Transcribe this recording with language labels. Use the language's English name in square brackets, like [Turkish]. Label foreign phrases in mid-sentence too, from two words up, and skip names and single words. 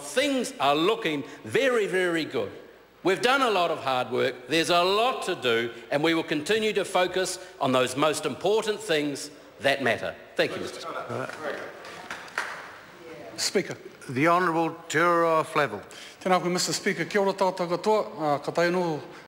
[English] Things are looking very, very good. We've done a lot of hard work. There's a lot to do, and we will continue to focus on those most important things that matter. Thank you, Mr. Speaker. Speaker. The Honourable Te Ura Flavel. [Māori] Tēnā koe, [English] Mr. Speaker. [Māori] Kia ora tātou katoa, ka tainu